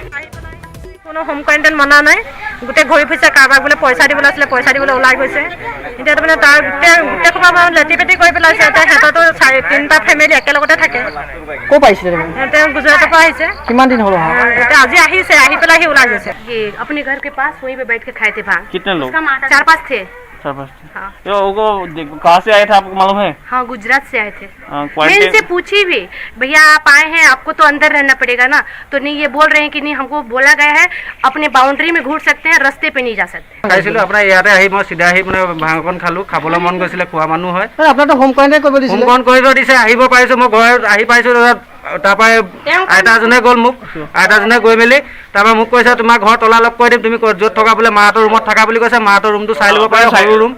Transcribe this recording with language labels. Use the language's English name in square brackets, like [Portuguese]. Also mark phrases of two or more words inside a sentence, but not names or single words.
[Assamese] কোনো হোম কোৱাৰেণ্টাইন মনা নাই গোটেই ঘূৰি ফুৰিছে কাৰোবাক বোলে পইচা দিবলৈ আছিলে পইচা দিবলৈ ওলাই গৈছে এতিয়া তাৰমানে তাৰ গোটেই সোপা লেটি পেটি কৰি পেলাইছে এতিয়া সিহঁতৰতো 3টা ফেমিলি একেলগতে থাকে ক'ৰ পাইছিলে তেওঁ গুজৰাটৰ পৰা আহিছে কিমান দিন হ'ল এতিয়া আজি আহিছে আহি পেলাই সি ওলাই গৈছে [Hindi] अपने घर के पास वहीं पे बैठ के खाए थे भांग कितने लोग 4-5 थे हाँ। ये वो कहाँ से आए थे आपको मालूम है हाँ गुजरात से आए थे मैं क्वारंटाइन इनसे पूछी भी भैया आप आए हैं आपको तो अंदर रहना पड़ेगा ना तो नहीं ये बोल रहे हैं कि नहीं हमको बोला गया है अपने बाउंड्री में घूर सकते हैं रास्ते पे नहीं जा सकते [Assamese] খাইছিলোঁ আপোনাৰ ইয়াতে আহি মই চিধা আহি মানে ভাং অকণ খালোঁ খাবলৈ মন গৈছিলে খোৱা মানুহ হয় আপোনাৰতো হোম কোৱাৰেণ্টাইন কৰিব দিছিলে হোমকৰণ কৰিব দিছে আহিব পাৰিছোঁ মই ঘৰত আহি পাইছোঁ তাৰপৰা আইতাজনে গ'ল মোক আইতাজনে গৈ মেলি তাৰপৰা মোক কৈছে তোমাৰ ঘৰ তলা লগ কৰি দিম তুমি য'ত থকা বোলে মাহঁতৰ ৰুমত থাকা বুলি কৈছে মাহঁতৰ ৰুমটো চাই ল'ব পাৰে সৰু ৰুম